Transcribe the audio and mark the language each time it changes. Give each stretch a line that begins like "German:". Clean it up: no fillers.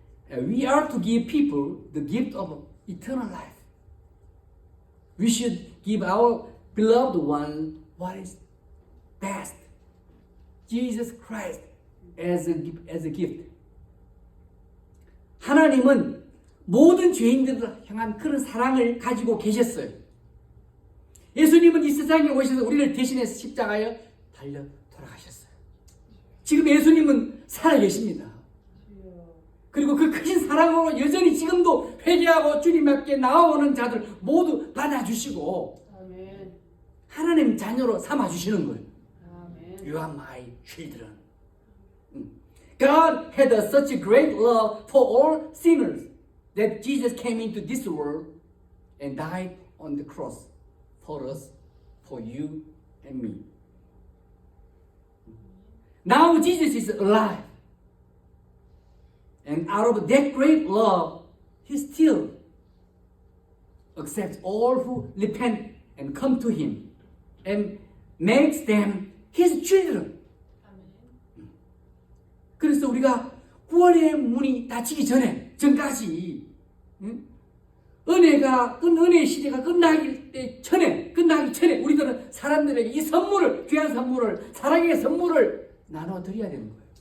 English: We are to give people the gift of eternal life. We should give our beloved one what is best, Jesus Christ as a gift.
Korean: 하나님은 모든 죄인들을 향한 그런 사랑을 가지고 계셨어요. 예수님은 이 세상에 오셔서 우리를 대신해서 십자가에 달려 돌아가셨어요. 지금 예수님은 살아계십니다. 그리고 그 크신 사랑으로 여전히 지금도 회개하고 주님 앞에 나아오는 자들 모두 받아주시고 하나님 자녀로 삼아주시는 거예요.
English: You are my children. God had such a great love for all sinners that Jesus came into this world and died on the cross for us, for you and me. Now Jesus is alive. And out of that great love, He still accepts all who repent and come to Him and makes them His children.
Korean: 그래서 우리가 구원의 문이 닫히기 전까지 은혜의 시대가 끝나기 전에 우리들은 사람들에게 이 선물을, 귀한 선물을, 사랑의 선물을 나눠드려야 되는 거예요.